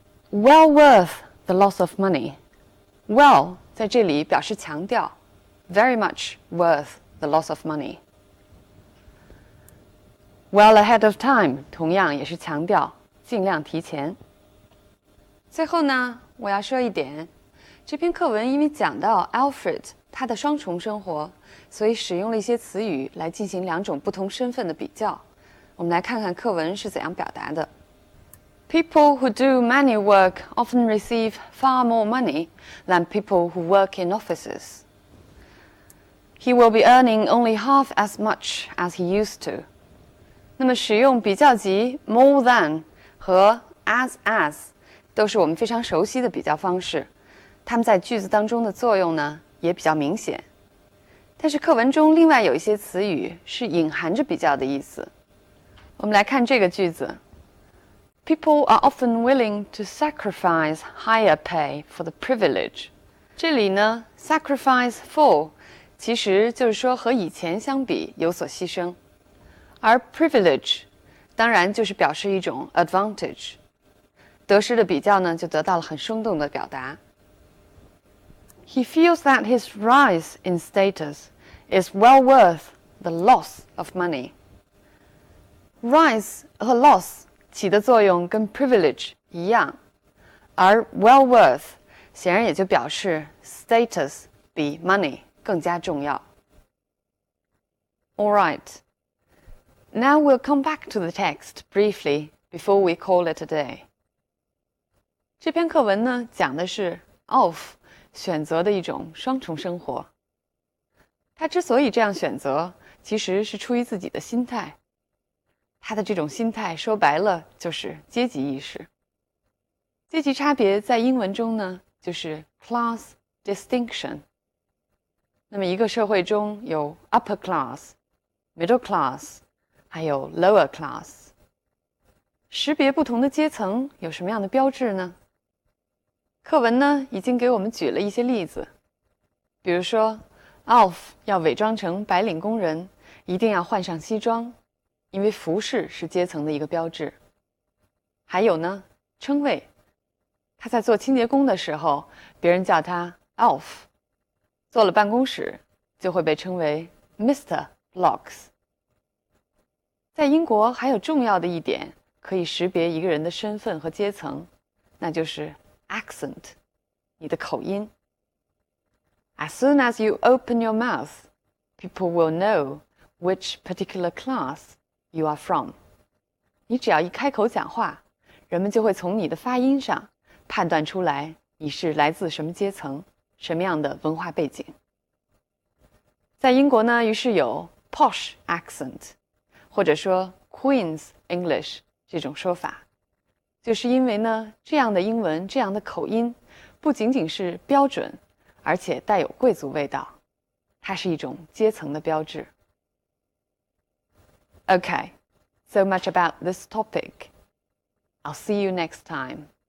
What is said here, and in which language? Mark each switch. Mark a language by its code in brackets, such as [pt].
[en] Well worth the loss of money. Well [zh] 在这里表示强调 [en] very much worth the loss of money. Well ahead of time [zh] 同样也是强调尽量提前。最后呢，我要说一点，这篇课文因为讲到 Alfred 他的双重生活，所以使用了一些词语来进行两种不同身份的比较。我们来看看课文是怎样表达的。 [en] People who do manual work often receive far more money than people who work in offices. He will be earning only half as much as he used to. [zh] 那么使用比较级 more than 和 as 都是我们非常熟悉的比较方式，它们在句子当中的作用呢也比较明显。但是课文中另外有一些词语是隐含着比较的意思。我们来看这个句子 [en] People are often willing to sacrifice higher pay for the privilege. [zh] 这里呢 sacrifice for 其实就是说和以前相比有所牺牲，而 privilege 当然就是表示一种 advantage。得失的比较呢就得到了很生动的表达。 [en] He feels that his rise in status is well worth the loss of money. [zh] Rise 和 loss 起的作用跟 privilege 一样，而 well worth 显然也就表示 status 比 money 更加重要。 [en] All right. Now we'll come back to the text briefly before we call it a day. [zh] 这篇课文呢讲的是 Alf 选择的一种双重生活。他之所以这样选择，其实是出于自己的心态。他的这种心态说白了就是阶级意识。阶级差别在英文中呢就是 class distinction。那么一个社会中有 upper class、middle class， 还有 lower class。识别不同的阶层有什么样的标志呢？课文呢已经给我们举了一些例子，比如说 Alf 要伪装成白领工人，一定要换上西装，因为服饰是阶层的一个标志。还有呢，称谓，他在做清洁工的时候，别人叫他 Alf， 做了办公室就会被称为 Mr. Blocks。在英国还有重要的一点可以识别一个人的身份和阶层，那就是accent 你的口音。 [en] As soon as you open your mouth, people will know which particular class you are from. [zh] 你只要一开口讲话，人们就会从你的发音上判断出来你是来自什么阶层，什么样的文化背景。在英国呢，于是有 posh accent 或者说 Queen's English 这种说法，就是因为呢，这样的英文，这样的口音，不仅仅是标准，而且带有贵族味道，它是一种阶层的标志。 [en] Okay, so much about this topic. I'll see you next time.